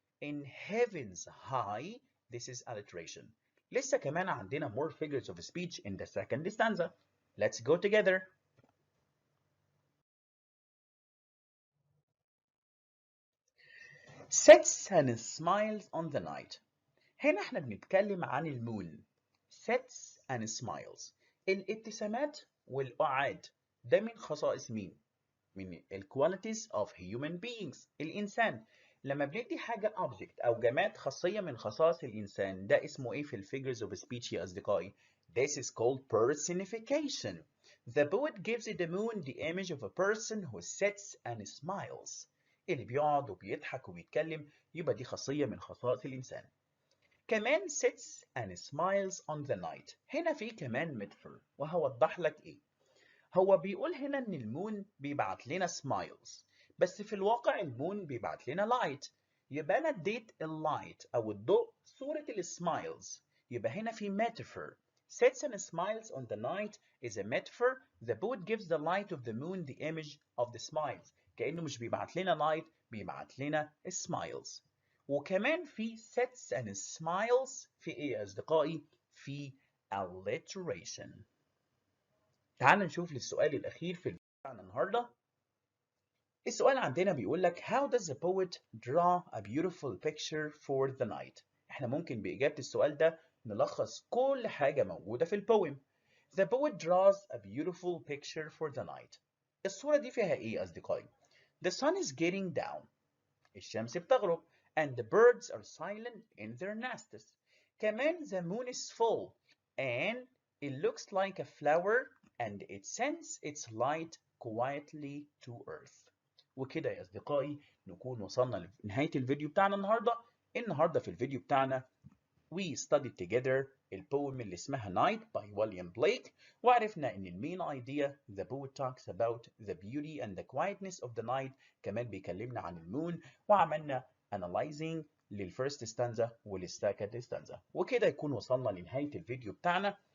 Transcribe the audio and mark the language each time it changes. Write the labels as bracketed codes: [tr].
[en] In heaven's high this is alliteration. [ar] لسه كمان عندنا [en] more figures of speech in the second stanza. Let's go together. Sits and smiles on the night. [ar] هنا احنا بنتكلم عن المون. [en] Sits and smiles. [ar] الابتسامات والقعاد ده من خصائص مين؟ من ال qualities of human beings الإنسان. لما بندي حاجة object أو جماد خاصية من خصائص الإنسان ده اسمه إيه في ال figures of speech يا أصدقائي؟ [en] This is called personification. The poet gives the moon the image of a person who sits and smiles. [ar] اللي بيقعد وبيضحك وبيتكلم يبقى دي خاصية من خصائص الإنسان. [en] كمان sits and smiles on the night. [ar] هنا في كمان metaphor وهوضح لك إيه. هو بيقول هنا ان المون بيبعت لنا سمايلز بس في الواقع المون بيبعت لنا لايت يبقى انا اديت اللايت او الضوء صورة السمايلز يبقى هنا في metaphor. [en] Sits and smiles on the night is a metaphor. The poet gives the light of the moon the image of the smiles. [ar] كأنه مش بيبعت لنا light بيبعت لنا smiles. وكمان في [en] sits and smiles [ar] في ايه يا اصدقائي؟ في alliteration. تعال نشوف للسؤال الأخير في بتاعنا النهاردة. السؤال عندنا بيقول لك [en] How does the poet draw a beautiful picture for the night؟ [ar] احنا ممكن بإجابة السؤال ده نلخص كل حاجة موجودة في البويم. [en] The poet draws a beautiful picture for the night. [ar] الصورة دي فيها ايه يا أصدقائي؟ [en] The sun is getting down. [ar] الشمس بتغرب. [en] And the birds are silent in their nests. كمان the moon is full and it looks like a flower and it sends its light quietly to earth. [ar] وكده يا أصدقائي نكون وصلنا لنهاية الفيديو بتاعنا النهاردة في الفيديو بتاعنا [en] we studied together [ar] البوم اللي اسمها Night by William Blake وعرفنا ان المين idea [en] the poet talks about the beauty and the quietness of the night [ar] كمان بيكلمنا عن المون وعملنا analyzing للفيرست stanza والسكند stanza وكده يكون وصلنا لنهاية الفيديو بتاعنا.